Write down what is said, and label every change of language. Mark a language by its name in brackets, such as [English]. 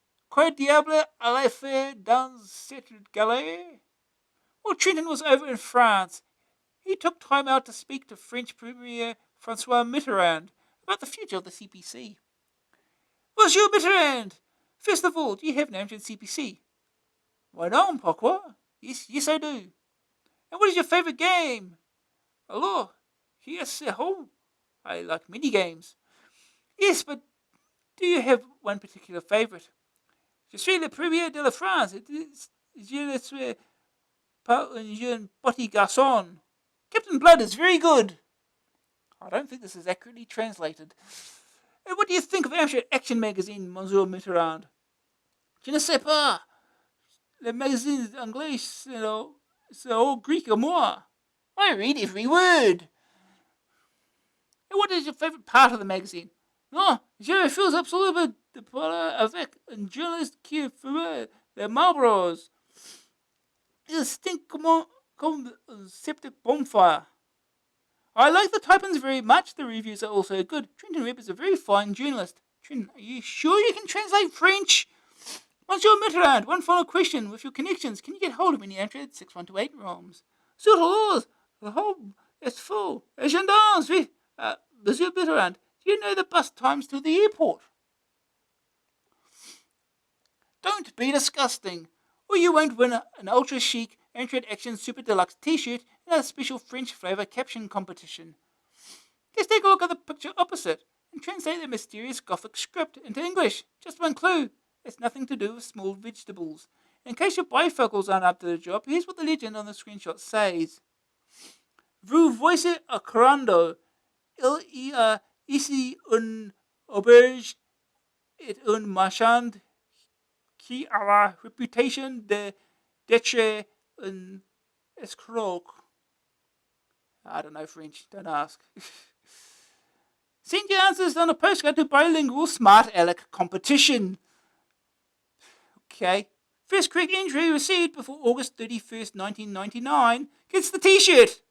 [French] Que diable allait faire dans cette galère? [English] While Trenton was over in France, he took time out to speak to French Premier Francois Mitterrand about the future of the CPC. Monsieur Mitterrand, first of all, do you have an Amstrad CPC? Why [French] non, pourquoi? [English] Yes, I do. And what is your favourite game? Alors, yes, I like mini games. Yes, but do you have one particular favourite? [French] Je suis le premier de la France. Je ne suis pas un jeune petit garçon. [English] Captain Blood is very good. I don't think this is accurately translated. And what do you think of Amstrad Action magazine, Monsieur Mitterrand? [French] Je ne sais pas. Le magazine anglais, c'est [English] all Greek [French] or moi. [English] I read every word. And what is your favourite part of the magazine? [French] Non, je refuse absolument de parler avec un journaliste qui fume les Marlboros. Il [English] stink [French] comme un [English] septic bonfire. I like the type-ins very much. The reviews are also good. Trenton Webb is a very fine journalist. Trenton, are you sure you can translate French? Monsieur Mitterrand, one final question. With your connections, can you get hold of any Amstrad 6128 ROMs? [French] Sur l'eau, [English] the home is full. [French] Les gendarmes, oui. [English] Monsieur Mitterrand, do you know the bus times to the airport? Don't be disgusting, or you won't win an ultra-chic Amstrad Action Super Deluxe t-shirt in a special French flavour caption competition. Just take a look at the picture opposite and translate the mysterious Gothic script into English. Just one clue. It's nothing to do with small vegetables. In case your bifocals aren't up to the job, here's what the legend on the screenshot says. [French] Vous voici accorando. Il y a ici une auberge et un marchand qui a la réputation d'être un escroc. [English] I don't know French, don't ask. Send your answers on a postcard to Bilingual Smart Aleck competition. Okay. First correct entry received before August 31st, 1999 gets the t-shirt.